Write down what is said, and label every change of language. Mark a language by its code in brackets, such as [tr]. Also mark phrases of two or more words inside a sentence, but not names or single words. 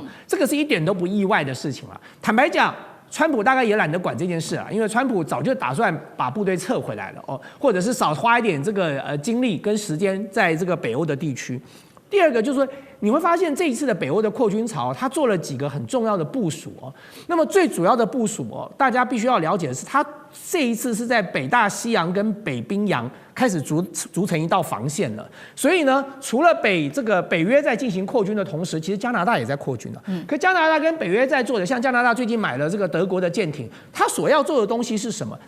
[zh] 這個是一點都不意外的事情了。坦白講，川普大概也懶得管這件事啊，因為川普早就打算把部隊撤回來了哦，或者是少花一點這個精力跟時間在這個北歐的地區。第二個就是說，你會發現這一次的北歐的擴軍潮，他做了幾個很重要的部署哦。那麼最主要的部署哦，大家必須要了解的是，他這一次是在北大西洋跟北冰洋開始築成一道防線了。所以呢，除了北約在進行擴軍的同時，其實加拿大也在擴軍了。可加拿大跟北約在做的，像加拿大最近買了這個德國的艦艇，他所要做的東西是什麼？